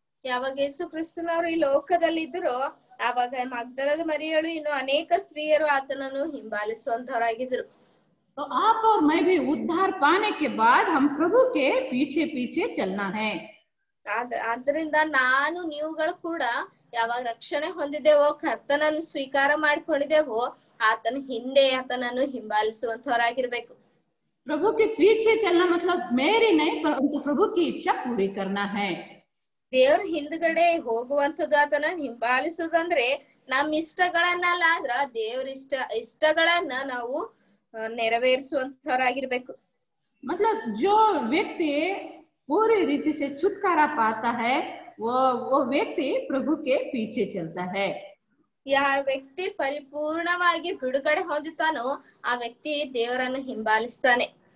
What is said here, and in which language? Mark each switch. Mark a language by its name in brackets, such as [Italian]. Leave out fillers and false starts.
[Kannada] ಯಾವಾಗ ಯೇಸು ಕ್ರಿಸ್ತನವರು ಈ ಲೋಕದಲ್ಲಿ ಇದ್ರು ಆವಾಗ ಮಗ್ದಲದ ಮರಿಯಳು ಇನ್ನು ಅನೇಕ ಸ್ತ್ರೀಯರು ಆತನನ್ನು ಹಿಂಬಾಲಿಸುವಂತವರಾಗಿದ್ರು. [Hindi] तो आप और मैं भी उद्धार पाने के बाद हम प्रभु के पीछे पीछे चलना है। [Kannada] ಆದ್ರಿಂದ ನಾನು ನೀವುಗಳು ಕೂಡ ಯಾವಾಗ ರಕ್ಷಣೆ ಹೊಂದಿದ್ದೇವೋ, ಕರ್ತನನ್ನು ಸ್ವೀಕಾರ ಮಾಡ್ಕೊಂಡಿದ್ದೇವೋ, ಆತನ ಹಿಂದೆ ಆತನನ್ನು ಹಿಂಬಾಲಿಸುವಂತವರಾಗಿರ್ಬೇಕು. [Hindi] प्रभु के पीछे चलना मतलब मेरी नहीं परंतु प्रभु की इच्छा पूरी करना है। [Kannada] ದೇವ್ರ ಹಿಂದ್ಗಡೆ ಹೋಗುವಂತದ್ದು, ಆತನ ಹಿಂಬಾಲಿಸುವುದಂದ್ರೆ ನಮ್ ಇಷ್ಟಗಳನ್ನಲ್ಲ, ಆದ್ರ ದೇವ್ರ ಇಷ್ಟಗಳನ್ನ ನಾವು ನೆರವೇರಿಸುವಂತವರಾಗಿರ್ಬೇಕು. [Hindi] मतलब जो व्यक्ति पूरी रीति से छुटकारा पाता है वो व्यक्ति प्रभु के पीछे चलता है। [Kannada] ಯಾರ ವ್ಯಕ್ತಿ ಪರಿಪೂರ್ಣವಾಗಿ ಬಿಡುಗಡೆ ಹೊಂದುತ್ತಾನೋ ಆ ವ್ಯಕ್ತಿ ದೇವರನ್ನು ಹಿಂಬಾಲಿಸ್ತಾನೆ.